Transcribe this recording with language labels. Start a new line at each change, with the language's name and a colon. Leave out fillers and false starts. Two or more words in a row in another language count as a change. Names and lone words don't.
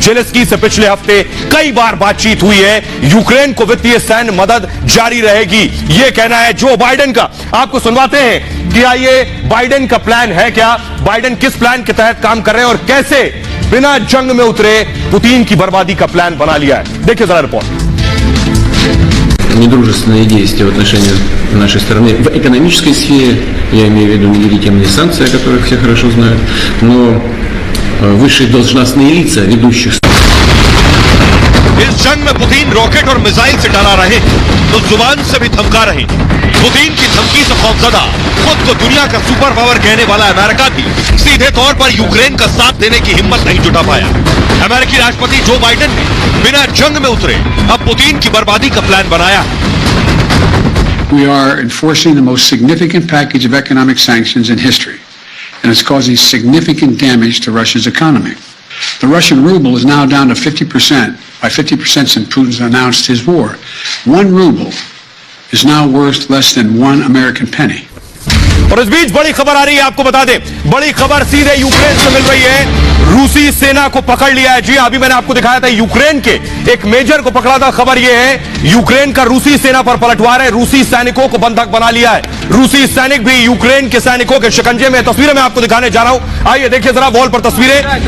Hindi: जेलेंस्की से पिछले हफ्ते कई बार बातचीत हुई है। यूक्रेन को वित्तीय सैन्य मदद जारी रहेगी, यह कहना है जो बाइडेन का। आपको सुनवाते हैं कि आइए बाइडेन का प्लान है क्या, बाइडेन किस प्लान के तहत काम कर रहे हैं और कैसे बिना जंग में उतरे पुतिन की बर्बादी का प्लान बना लिया है। देखिए जरा रिपोर्ट।
Russian: Недружественные действия в отношении нашей страны в экономической сфере, я имею в виду нелегитимные санкции, о которых все хорошо знают, но высшие должностные лица ведущих
Hindi: इस जंग में पुतिन रॉकेट और मिसाइल से डरा रहे तो जुबान से भी धमका रहे। पुतिन की धमकी से खौफजदा खुद को दुनिया का
English: super power
Hindi: कहने वाला अमेरिका भी सीधे तौर पर यूक्रेन का साथ देने की हिम्मत नहीं जुटा पाया। अमेरिकी राष्ट्रपति जो बाइडेन ने बिना जंग में उतरे अब पुतिन की बर्बादी का प्लान बनाया।
English: We are enforcing the most significant package of economic sanctions in history, and it's causing significant damage to Russia's economy. The Russian ruble is now down to 50%, by 50% since Putin's announced his war. 1 ruble is now worth less than 1 American penny.
Hindi: और इस बीच बड़ी खबर आ रही है, आपको बता दें, बड़ी खबर सीधे यूक्रेन से मिल रही है। रूसी सेना को पकड़ लिया है। जी अभी मैंने आपको दिखाया था यूक्रेन के एक मेजर को पकड़ा था। खबर यह है यूक्रेन का रूसी सेना पर पलटवार है। रूसी सैनिकों को बंधक बना लिया है। रूसी सैनिक भी यूक्रेन के सैनिकों के शिकंजे में। तस्वीरें मैं आपको दिखाने जा रहा हूं, आइए देखिए जरा वॉल पर तस्वीरें।